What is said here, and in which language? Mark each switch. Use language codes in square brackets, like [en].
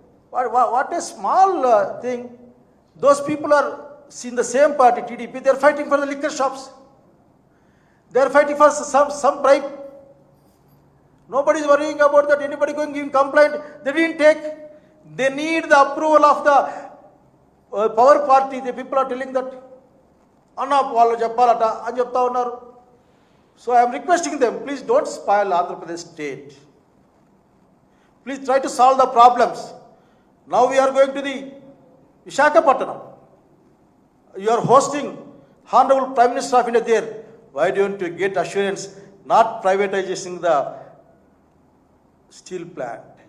[en] What a small thing. Those people are in the same party, TDP, they are fighting for the liquor shops. They are fighting for some bribe. Nobody is worrying about that. Anybody going giving complaint, they didn't take. They need the approval of the power party. The people are telling that. [te] Anna వాళ్ళు చెప్పాలట అని చెప్తా ఉన్నారు. [en] So I am requesting them, please don't spoil Andhra Pradesh state. Please try to solve the problems. Now we are going to the Visakhapatnam. You are hosting Honorable Prime Minister of India there. Why don't you get assurance not privatizing the steel plant?